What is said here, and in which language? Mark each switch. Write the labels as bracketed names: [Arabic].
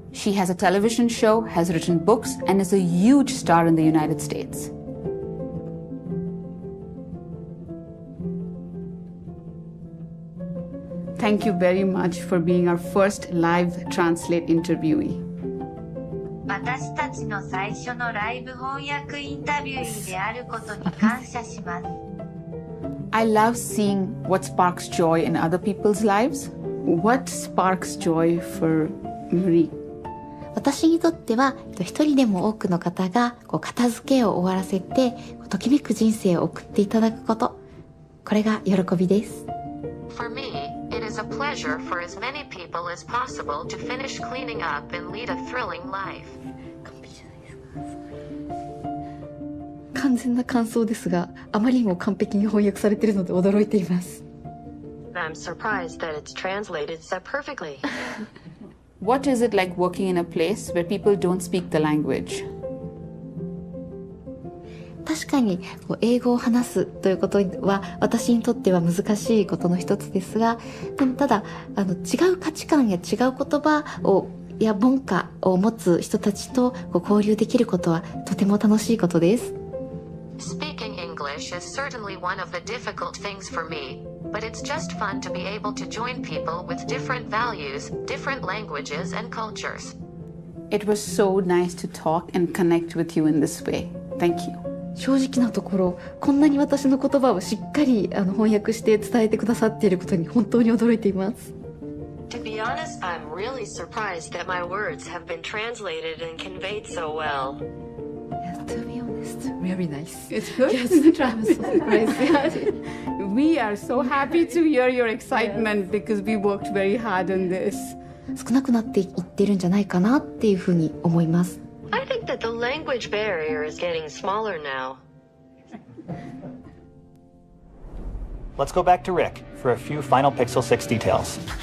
[English] She has a television show, has written books, and is a huge star in the United States. Thank you very much for being our first live translate interviewee. [Japanese] 私たちの最初のライブ翻訳インタビューであることに感謝します。 [English] I love seeing what sparks joy in other people's lives. What sparks joy for Marie? [Japanese] 私にとっては一人でも多くの方が片付けを終わらせてときめく人生を送っていただくこと、これが喜びです。 [English] For me, it is a pleasure for as many people as possible to finish cleaning up and lead a thrilling life. [Japanese] 完全な感想ですが、あまりにも完璧に翻訳されているので驚いています。 [English] I'm surprised that it's translated so perfectly. What is it like working in a place where people don't speak the language? [Japanese] 確かに英語を話すということは私にとっては難しいことの一つですが、でもただ違う価値観や違う言葉や文化を持つ人たちと交流できることはとても楽しいことです。 [English] Speaking English is certainly one of the difficult things for me, but it's just fun to be able to join people with different values, different languages and cultures. It was so nice to talk and connect with you in this way. Thank you. [Japanese] 正直なところ、こんなに私の言葉をしっかり翻訳して伝えてくださっていることに本当に驚いています。 [English] To be honest, I'm really surprised that my words have been translated and conveyed so well. To be honest, very nice. It's good? Yes, I'm so surprised. We are so happy to hear your excitement because we worked very hard on this. [Japanese] 少なくなっていってるんじゃないかなっていうふうに思います。 [English] I think that the language barrier is getting smaller now. Let's go back to Rick for a few final Pixel 6 details.